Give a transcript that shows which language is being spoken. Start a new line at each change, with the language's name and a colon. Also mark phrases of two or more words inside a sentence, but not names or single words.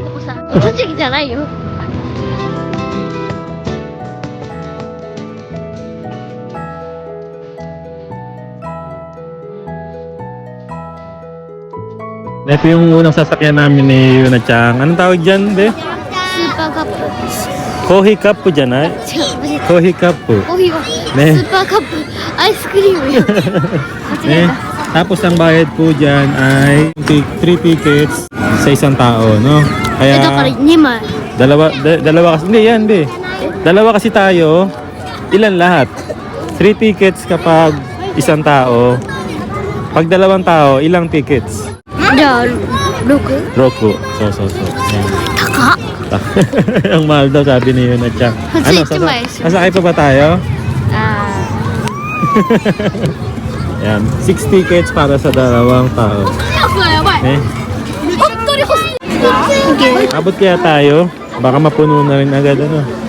Japanese: 栃木じゃないよ。
Filipino: Ito yung unang sasakyan namin ni Yuna-chan. Anong tawag dyan, be?
Japanese: スーパーカップ。
Filipino: Kohi cup po dyan, ay?
Japanese: 違う、間違えた。
Filipino: Kohi cup po.
Japanese: コーヒーは、ねスーパーカップ。アイスクリームよ。間違え Eh, た。
Filipino: tapos ang bayad po dyan ay 3 tickets sa isang tao, no?
Japanese: だから
Filipino: Kaya
Japanese: 2枚。
Filipino: dalawa kasi, hindi yan, be. Dalawa kasi tayo, ilan lahat? 3 tickets kapag isang tao. Pag dalawang tao, ilang tickets?
Japanese: じゃあ、6?
Filipino: Roku. So. Yan.
Japanese: 高っ。
Filipino: Ang mahal daw sabi ni Yuna-chan. Ano, sasakay pa ba tayo? Yan. 6 tickets para sa dalawang tao.
Japanese: やばい。 Eh, 本当に欲しい。
Filipino: abot kaya tayo? Baka mapuno na rin agad, ano?